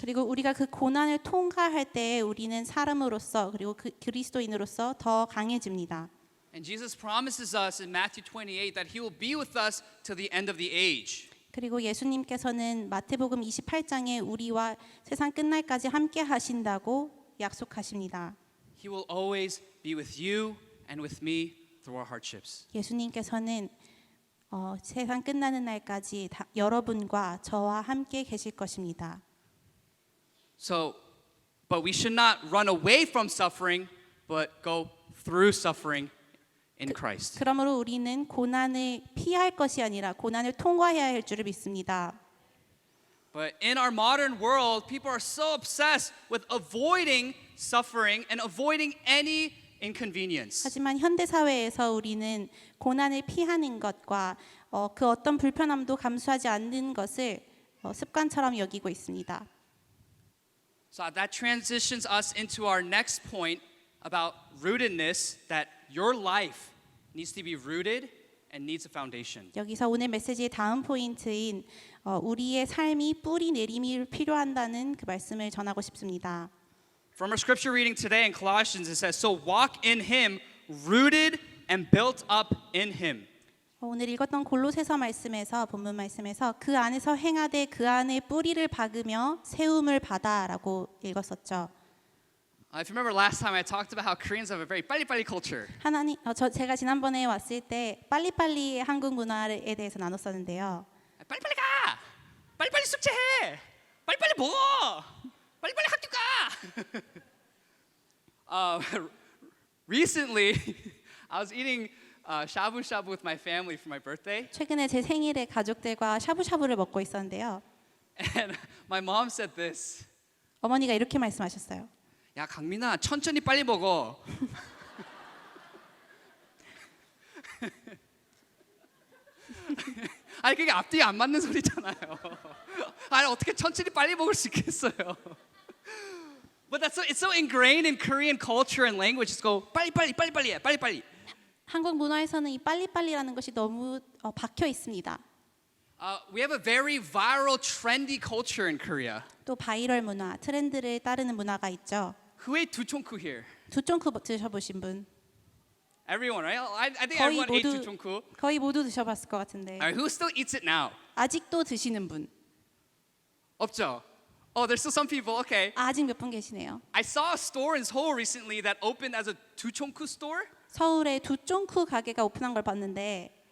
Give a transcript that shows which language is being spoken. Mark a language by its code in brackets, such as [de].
[ko] 그리고 우리가 그 고난을 통과할 때 우리는 사람으로서 그리고 그리스도인으로서 더 강해집니다. [en] And Jesus promises us in Matthew 28 that he will be with us till the end of the age. [ko] 그리고 예수님께서는 마태복음 28장에 우리와 세상 끝날까지 함께 하신다고 약속하십니다. [en] He will always be with you and with me through our hardships. [ko] 예수님께서는 세상 끝나는 날까지 여러분과 저와 함께 계실 것입니다. [en] So, but we should not run away from suffering, but go through suffering in Christ. [ko] 그러므로 우리는 고난을 피할 것이 아니라 고난을 통과해야 할 줄을 믿습니다. [en] But in our modern world, people are so obsessed with avoiding suffering and avoiding any inconvenience. [ko] 하지만 현대 사회에서 우리는 고난을 피하는 것과 그 어떤 불편함도 감수하지 않는 것을 습관처럼 여기고 있습니다. [en] So that transitions us into our next point about rootedness, that your life needs to be rooted and needs a foundation. [ko] 여기서 오늘 메시지의 다음 포인트인 우리의 삶이 뿌리 내림이 필요한다는 그 말씀을 전하고 싶습니다. [en] From our scripture reading today in Colossians, it says, "So walk in him, rooted and built up in him." [ko] 오늘 읽었던 골로새서 말씀에서 본문 말씀에서 그 안에서 행하되 그 안에 뿌리를 박으며 세움을 받아라고 읽었었죠. [en] If you remember last time, I talked about how Koreans have a very 빨리빨리 culture. [ko] 제가 지난번에 왔을 때 빨리빨리 한국 문화에 대해서 나눴었는데요. 빨리빨리 가! 빨리빨리 숙제해! 빨리빨리 먹어! 빨리빨리 학교 가! [en] Recently, I was eating shabu shabu with my family for my birthday. [ko] 최근에 제 생일에 가족들과 샤브샤브를 먹고 있었는데요. [en] And my mom said this. [ko] 어머니가 이렇게 말씀하셨어요. 야 강민아 천천히 빨리 먹어. 아니 그게 앞뒤 안 맞는 소리잖아요. 아니 어떻게 천천히 빨리 먹을 수 있겠어요? [en] But it's so ingrained in Korean culture and language. Just go [ko] 빨리 해, 빨리. 한국 문화에서는 이 빨리빨리라는 것이 너무 박혀 있습니다. [en] We have a very viral, trendy culture in Korea. [ko] 또 바이럴 문화, 트렌드를 따르는 문화가 있죠. [en] Who ate 두총쿠 here? [ko] 두쫑쿠 드셔보신 분 [en] Everyone, right? I think [ko] 거의 [en] everyone ate [ko] 모두 두총쿠. 거의 모두 드셔봤을 것 같은데 [en] Alright, who still eats it now? [ko] 아직도 드시는 분 없죠? [en] Oh, there's still some people. Okay. [ko] 아직 몇 분 계시네요. [en] I saw a store in Seoul recently that opened as a 두총쿠 store. [ko] 서울에 두쫑쿠 가게가 오픈한 걸 봤는데